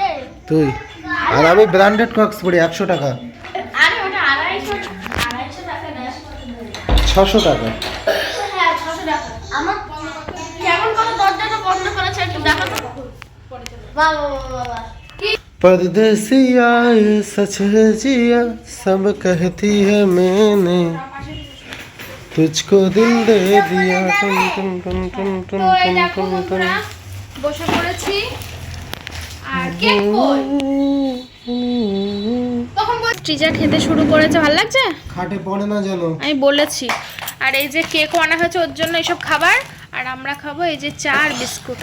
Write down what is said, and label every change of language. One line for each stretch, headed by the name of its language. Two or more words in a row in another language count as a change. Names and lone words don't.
Bangla: তুই। আর আমি ব্র্যান্ডেড ক্রক্স পরি 100 টাকা। আরে ওটা 250 টাকা না, 600 টাকা। হ্যাঁ 600 টাকা। আমার কেমন করে দরজাটা বন্ধ করেছে একটু দেখো তো। বাবা বাবা কি
Hindi: परदेसिया ये सच है जिया सब कहती है मैंने तुझको दिल दे दिया टुन टुन टुन टुन टुन
Bangla: তো এই टुन দেখো टुन टुन বন্ধুরা বসে পড়েছি আর কেক কই তখন ট্রিজা খেতে শুরু করেছে। ভালো লাগছে? খাটে পড়ে না জানো। আমি বলেছি। আর এই যে কেকও আনা হয়েছে ওর জন্য এইসব খাবার, আর আমরা খাবো এই যে চা আর বিস্কুট।